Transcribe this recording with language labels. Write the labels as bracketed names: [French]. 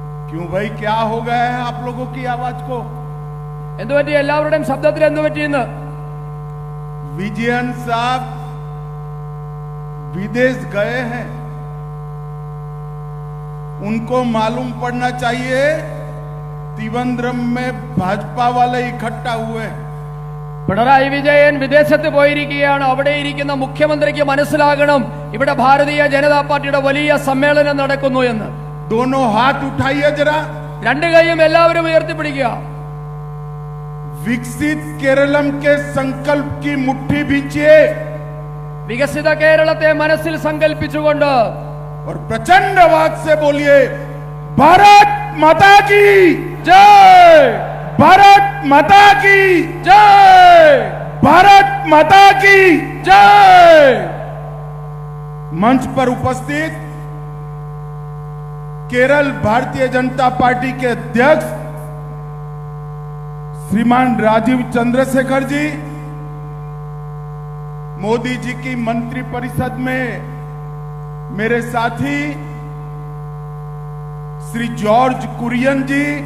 [Hindi] क्यों भाई, क्या हो गया है आप लोगों की आवाज को? [Malayalam] എല്ലാവരുടെയും ശബ്ദത്തിൽ എന്ത് പറ്റിയെന്ന്? [Hindi] विजयन साहब विदेश गए हैं, उनको मालूम पड़ना चाहिए त्रिवेंद्रम में भाजपा वाले इकट्ठा हुए हैं। [Malayalam] പിണറായി വിജയൻ വിദേശത്ത് പോയിരിക്കുകയാണ്. അവിടെ ഇരിക്കുന്ന മുഖ്യമന്ത്രിക്ക് മനസ്സിലാകണം ഇവിടെ ഭാരതീയ ജനതാ പാർട്ടിയുടെ വലിയ സമ്മേളനം നടക്കുന്നു എന്ന്. [Hindi] दोनों हाथ उठाइए जरा, [Malayalam] രണ്ട് കൈയും എല്ലാവരും ഉയർത്തിപ്പിടിക്കുക. [Hindi] विकसित केरलम के संकल्प की मुट्ठी भींचिए [Malayalam] വികസിത കേരളത്തെ മനസ്സിൽ സങ്കല്പിച്ചുകൊണ്ട് [Hindi] और प्रचंड आवाज से बोलिए भारत माता की ജയ്, भारत माता की ജയ്, भारत माता की। ജയ്. मंच पर उपस्थित केरल भारतीय जनता पार्टी के अध्यक्ष श्रीमान राजीव चंद्रशेखर जी, मोदी जी की मंत्री परिषद में मेरे साथी श्री जॉर्ज कुरियन जी,